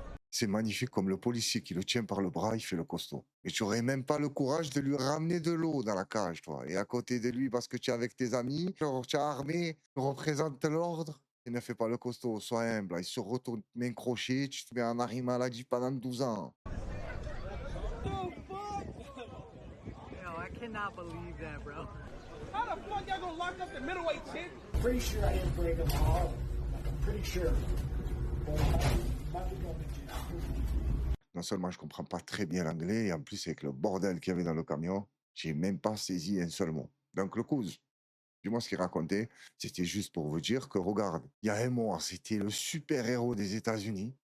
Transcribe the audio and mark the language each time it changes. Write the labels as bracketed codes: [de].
[fr] C'est magnifique comme le policier qui le tient par le bras, il fait le costaud. Et tu aurais même pas le courage de lui ramener de l'eau dans la cage, toi. Et à côté de lui, parce que tu es avec tes amis, genre, tu es armé, tu représentes l'ordre. Il ne fait pas le costaud, sois humble. Il se retourne main crochée, tu te mets en arrêt maladie pendant 12 ans. [en] I cannot believe that, bro. How the fuck y'all gonna lock up the middleweight chick? Pretty sure I didn't break them all. Like, I'm pretty sure. But nothing gonna be [fr] Non seulement je comprends pas très bien l'anglais, et en plus avec le bordel qu'il y avait dans le camion, j'ai même pas saisi un seul mot. Donc le cousin, dis-moi ce qu'il racontait, c'était juste pour vous dire que regarde, il y a un mois, c'était le super-héros des États-Unis.